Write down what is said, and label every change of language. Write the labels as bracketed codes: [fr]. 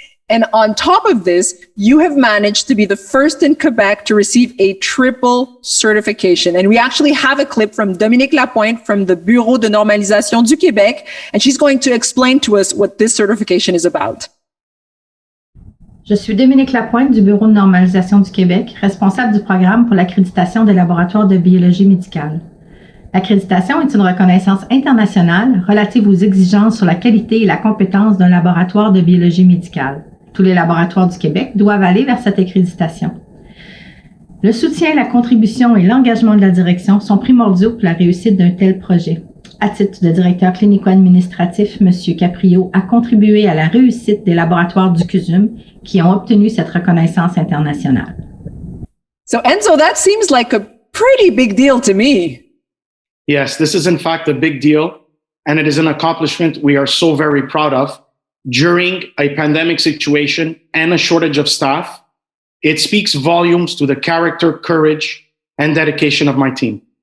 [en] And on top of this, you have managed to be the first in Quebec to receive a triple certification. And we actually have a clip from Dominique Lapointe from the Bureau de normalisation du Québec, and she's going to explain to us what this certification is about. [fr] Je suis Dominique Lapointe du Bureau de normalisation du Québec, responsable du programme pour l'accréditation des laboratoires de biologie médicale. L'accréditation est une reconnaissance internationale relative aux exigences sur la qualité et la compétence d'un laboratoire de biologie médicale. Tous les laboratoires du Québec doivent aller vers cette accréditation. Le soutien, la contribution et l'engagement de la direction sont primordiaux pour la réussite d'un tel projet. À titre de directeur clinico-administratif, M. Caprio a contribué à la réussite des laboratoires du CUSUM qui ont obtenu cette reconnaissance internationale. [en] So Enzo, that seems like a pretty big deal to me. Yes, this is in fact a big deal, and it is an accomplishment we are so very proud of. During a pandemic situation and a shortage of staff, it speaks volumes to the character, courage, and dedication of my team.